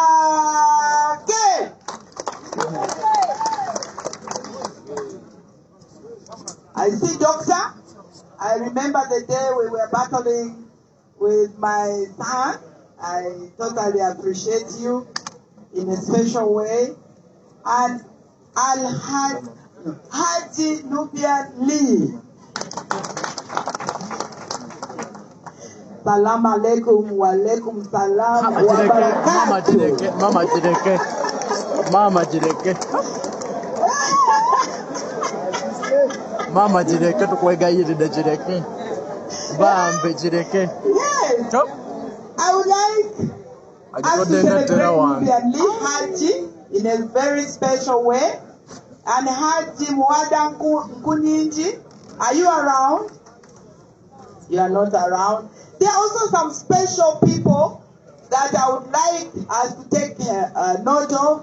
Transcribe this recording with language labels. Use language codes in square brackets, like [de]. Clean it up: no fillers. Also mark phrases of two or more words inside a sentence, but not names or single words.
[en] I see doctor. I remember the day we were battling with my son. I totally appreciate you in a special way. And Haji Nubian Lee. [ar] سلام عليكم وعليكم السلام وبركاته. [lg] Mama jireke tukwegayirira jireke. Bambe jireke. [en] Yes. I would like us to celebrate Nubian Lee Haji in a very special way. And Haji Mwada Nkunyinji, are you around? You are not around. There are also some special people that I would like us to take note of.